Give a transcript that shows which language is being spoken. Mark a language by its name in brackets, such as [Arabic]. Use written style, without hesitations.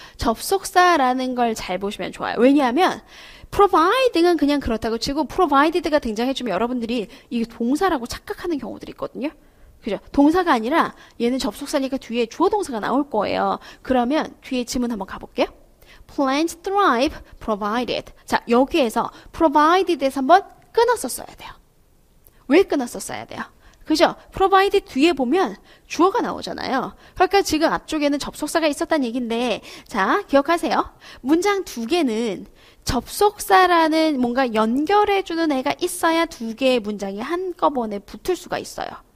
[Korean] 접속사라는 걸 잘 보시면 좋아요. 왜냐하면 providing은 그냥 그렇다고 치고 provided가 등장해주면 여러분들이 이게 동사라고 착각하는 경우들이 있거든요. 그죠? 동사가 아니라 얘는 접속사니까 뒤에 주어 동사가 나올 거예요. 그러면 뒤에 지문 한번 가볼게요. [English] Plants thrive provided. [Korean] 자, 여기에서 provided에서 한번 끊었었어야 돼요. 왜 끊었었어야 돼요? 그죠? provide 뒤에 보면 주어가 나오잖아요. 그러니까 지금 앞쪽에는 접속사가 있었다는 얘기인데 자, 기억하세요. 문장 두 개는 접속사라는 뭔가 연결해주는 애가 있어야 두 개의 문장이 한꺼번에 붙을 수가 있어요.